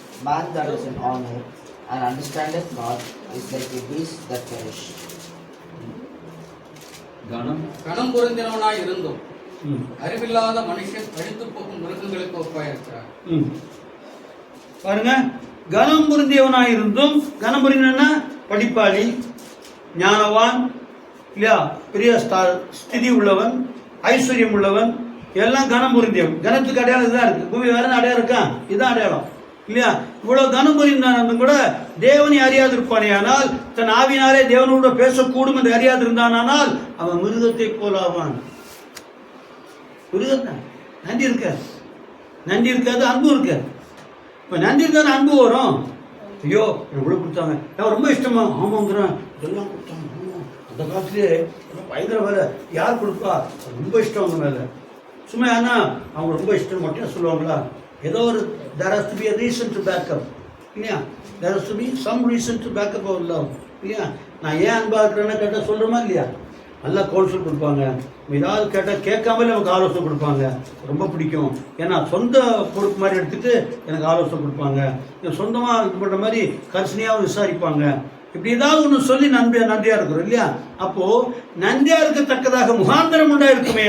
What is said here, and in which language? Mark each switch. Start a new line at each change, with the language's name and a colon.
English: Man that is in honor and understandeth not is like a beast that perish.
Tamil: கனம் கணம் பொருந்தினவனாய் இருந்தும் ம். அறிவில்லாத மனுஷன் அழித்து போகும் மிருகங்களுக்கு ஒப்பாயிருக்கிறார். பாருங்க, கனம் பொருந்தியவனாயிருந்தும், கனம் பொருந்தினா படிப்பாளி, ஞானவான் இல்லையா, பெரிய ஸ்திதி உள்ளவன், ஐஸ்வர்யம் உள்ளவன், எல்லாம் கனம் பொருந்தியவன். கனத்துக்கு அடையாளம் இதுதான் இருக்கு. பூமி வேற அடையாளம் இருக்கா? இதுதான் அடையாளம் இல்லையா? இவ்வளவு கனம் புரிந்தாலும் கூட தேவனை அறியாது இருப்பானேயானால், தன் ஆவினாலே தேவனோட பேசக்கூடும் என்று அறியாது இருந்தானால் அவன் மிருகத்தை போலாவான். மிருகத்தான். நன்றி இருக்காது, நன்றி இருக்காது, அன்பு இருக்காது. இப்ப நன்றி இருந்தாலும் அன்பு வரும். ஐயோ எவ்வளவு கொடுத்தாங்க, நான் ரொம்ப இஷ்டமா, ஆமாங்கிறேன், இதெல்லாம் கொடுத்தாங்க. அந்த காலத்திலே பயங்கர வேலை, யார் கொடுப்பா, ரொம்ப இஷ்டம் அவங்க மேல. சும்மா ஏன்னா அவங்க ரொம்ப இஷ்டம் மட்டும் சொல்லுவாங்களா? ஏதோ ஒரு
English: there has to be a reason to back up
Tamil: இல்லையா?
English: there has to be some reason to back up our love இல்லையா?
Tamil: நான் ஏன் அன்பா இருக்கிறேன்னு கேட்டால் சொல்கிறோமா இல்லையா? நல்லா கவுன்சில் கொடுப்பாங்க, ஏதாவது கேட்டால் கேட்காமலே நமக்கு ஆலோசனை கொடுப்பாங்க. ரொம்ப பிடிக்கும். ஏன்னா சொந்த பொறுப்பு மாதிரி எடுத்துகிட்டு எனக்கு ஆலோசனை கொடுப்பாங்க. சொந்தமாக இது பண்ணுற மாதிரி கர்சனையாக விசாரிப்பாங்க. இப்படி ஏதாவது ஒன்று சொல்லி நன்றியா இருக்கிறோம் இல்லையா? அப்போ நன்றியா இருக்கத்தக்கதாக முகாந்திரம் உண்டா இருக்குமே.